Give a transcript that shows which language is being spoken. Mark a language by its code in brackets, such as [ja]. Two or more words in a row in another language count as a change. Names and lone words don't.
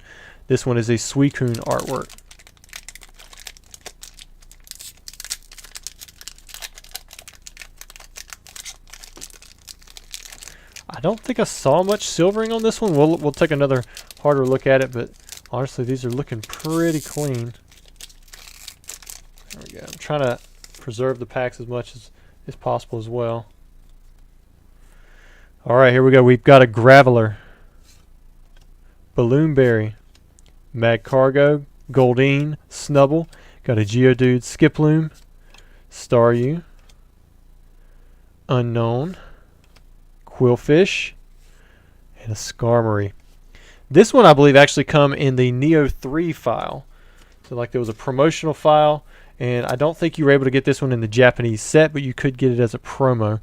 [en] This one is a Suicune artwork. I don't think I saw much silvering on this one. We'll take another harder look at it, but honestly, these are looking pretty clean. There we go. I'm trying to preserve the packs as much as possible as well. All right, here we go. We've got a Graveler, Balloonberry, Magcargo, Goldeen, Snubble. Got a Geodude, Skiploom, Staryu, Unknown, Quillfish, and a Skarmory. This one I believe actually come in the Neo 3 file. So like there was a promotional file, and I don't think you were able to get this one in the Japanese set, but you could get it as a promo.